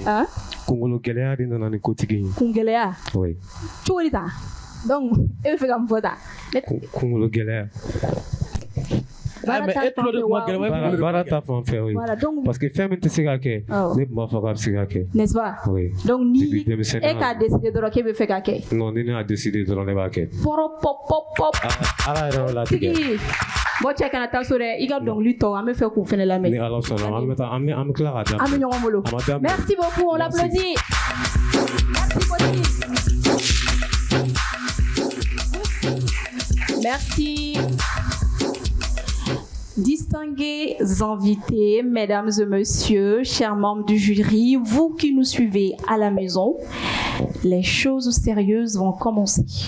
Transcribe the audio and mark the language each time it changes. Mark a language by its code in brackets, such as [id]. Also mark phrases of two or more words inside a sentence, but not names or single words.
[bm] Kunkolo gɛlɛya de nana ni kotigi ye. Kun gɛlɛya? [fr] Oui. [bm] Cogo di ta? Donc e bɛ fɛ ka mun fɔ ta? Kunkolo gɛlɛya. Baara ta fan fɛ oui. [fr] Parce que [bm] fɛn min tɛ se ka kɛ ne tun b'a fɔ k'a bɛ se ka kɛ. [fr] N'est-ce pas? Oui. [bm] Donc ni e k'a décider dɔrɔn k'e bɛ fɛ ka kɛ. Non ni ne y'a décider dɔrɔn ne b'a kɛ. Pɔrɔ pɔp pɔp pɔp. Ala yɛrɛ y'o latigɛ. Bɔ cɛ kana taa so dɛ i ka dɔnkili tɔ an bɛ fɛ k'u fɛnɛ lamɛn. Ni Ala sɔnna an bɛ taa an bɛ tila k'a daminɛ. An bɛ ɲɔgɔn bolo. [fr] Merci beaucoup, on l'applaudit. Merci. Distingués invités, mesdames et messieurs, chers membres du jury, vous qui nous suivez à la maison, les choses sérieuses vont commencer.